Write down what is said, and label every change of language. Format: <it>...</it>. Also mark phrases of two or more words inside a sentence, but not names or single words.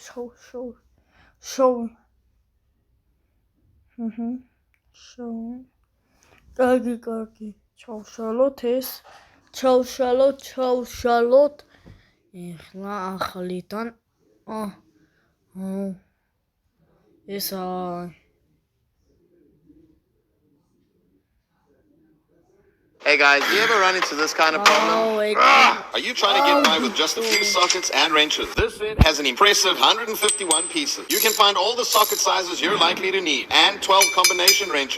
<ka>შავი. კარგი. ჩავშალოთ ეს. ჩავშალოთ. ეხლა ახლიდან. ეს</ka> <en>Hey guys, do you ever run into this kind of problem? Are you trying to get by with just a few sockets and wrenches? This set has an impressive 151 pieces. You can find all the socket sizes you're likely to need and 12 combination wrenches.</en>